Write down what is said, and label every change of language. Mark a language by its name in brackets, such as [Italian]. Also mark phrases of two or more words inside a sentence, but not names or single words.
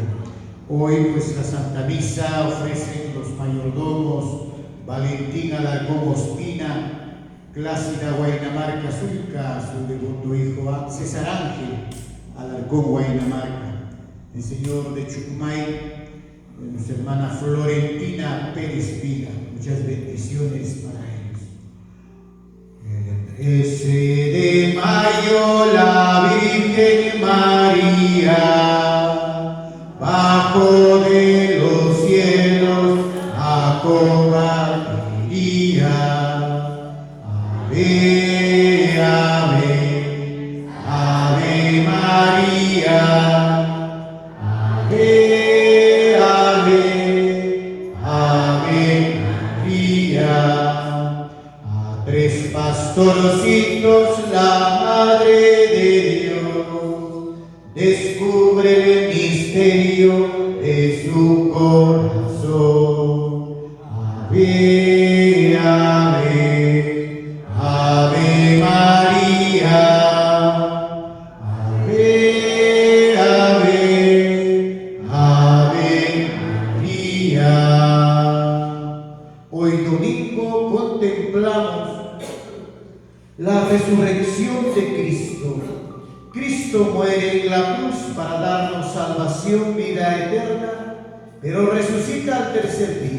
[Spanish] Hoy pues la Santa Misa ofrecen los mayordomos Valentín Alarcón Ospina, Clácida Guaynamarca Zulca, su devoto hijo César Ángel Alarcón Guaynamarca, el señor de Chucmay, nuestra hermana Florentina Pérez Pila. Muchas bendiciones para ellos. El 13 de mayo la Virgen María bajo de los cielos acompañaría. Ave, ave, ave María, ave, ave, ave María. A tres pastorcitos la Madre de Dios descubre el misterio de su corazón. Ave, ave, ave María, ave, ave, ave María. Hoy domingo contemplamos la resurrección de Cristo. Cristo muere en la cruz para darnos salvación, vida eterna, pero resucita al tercer día.